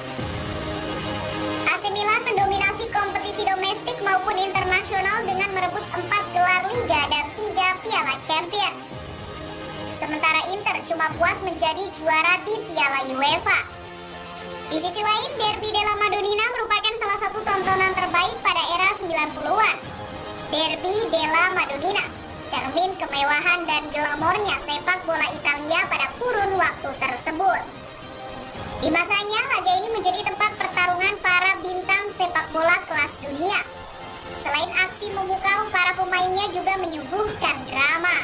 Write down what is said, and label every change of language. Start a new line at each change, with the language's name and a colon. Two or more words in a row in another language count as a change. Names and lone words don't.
Indonesian: AC Milan mendominasi kompetisi domestik maupun internasional dengan merebut 4 gelar Liga dan 3 Piala Champions. Sementara Inter cuma puas menjadi juara di Piala UEFA. Di sisi lain, Derby della Madonnina merupakan salah satu tontonan terbaik pada era 90-an. Derby della Madonnina, cermin kemewahan dan glamornya sepak bola Italia pada kurun waktu tersebut. Di masanya, laga ini menjadi tempat pertarungan para bintang sepak bola kelas dunia. Selain aksi memukau, para pemainnya juga menyuguhkan drama.